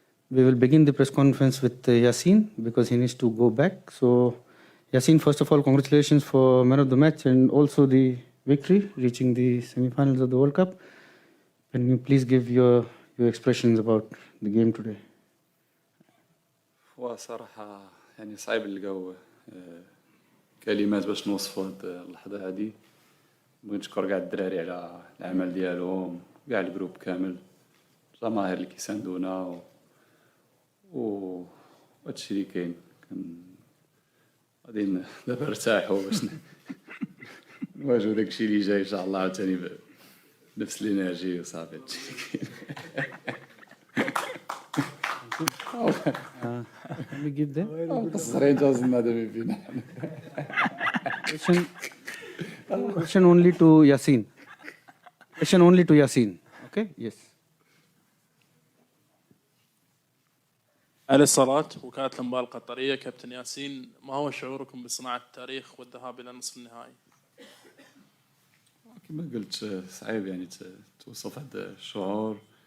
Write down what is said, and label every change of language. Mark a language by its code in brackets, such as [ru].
[en] We will begin the press conference with Yassine because he needs to go back. So, Yassine, first of all, congratulations for man of the match and also the victory, reaching the semi-finals of the World Cup. Can you please give your expressions about the game today? [ar] هو صراحة يعني صعيب نلقاو كلمات باش نوصفوا هاد اللحظة هادي. بغيت نشكر كاع الدراري على العمل ديالهم، كاع الجروب كامل، الجماهير اللي كيساندونا و هادشي اللي كاين. غادي دابا نرتاحوا باش نواجهوا داكشي اللي جاي ان شاء الله عاوتاني بنفس الانرجي وصافي هادشي اللي كاين. [en] Can we give them? [ar] مقصرين توصلنا دابا فينا. [en] Question only to Yassine. Question only to Yassine. Okay? Yes. [ar] على الصلاة وكالة الأنباء القطرية. كابتن ياسين، ما هو شعوركم بصناعة التاريخ والذهاب إلى نصف النهائي؟ كما قلت صعيب يعني توصف هذا الشعور.